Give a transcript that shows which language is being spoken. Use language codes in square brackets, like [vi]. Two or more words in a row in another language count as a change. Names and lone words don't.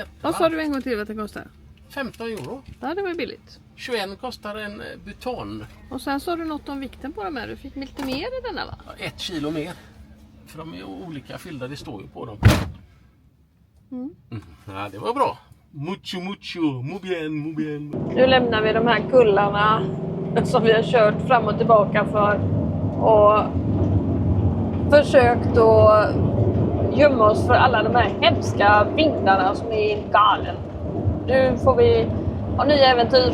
[sv] Vad sa du en gång till vad det kostar? 15 euro. Ja, det var billigt. 21 kostar en butan. Och sen sa du något om vikten på de här. Du fick lite mer i denna, va? 1 kilo mer. För de är olika fyllda, det står ju på dem. Ja, det var bra. [es] Mucho, muy bien. [sv] Nu lämnar vi de här kullarna som vi har kört fram och tillbaka för. Och försökt att gömma oss för alla de här hemska vindarna som är galen. Nu får vi ha nya äventyr.